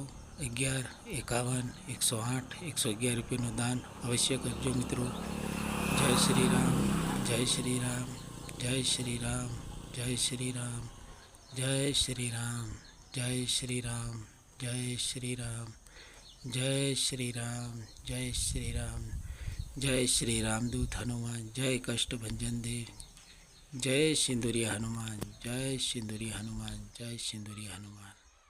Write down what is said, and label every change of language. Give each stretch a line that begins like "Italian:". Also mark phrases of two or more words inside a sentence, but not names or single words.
Gujarati: 11, 51, 108, 111 રૂપિયાનું દાન અવશ્ય કરજો મિત્રો। જય શ્રી રામ, જય શ્રી રામ, જય શ્રી રામ, જય શ્રી રામ, જય શ્રી રામ, જય શ્રી રામ, જય શ્રી રામ, જય શ્રી રામ, જય શ્રી રામ,
Hindi: जय श्री रामदूत हनुमान, जय कष्टभंजन देव, जय सिंदूरिया हनुमान, जय सिंदूरिया हनुमान, जय सिंदूरिया हनुमान।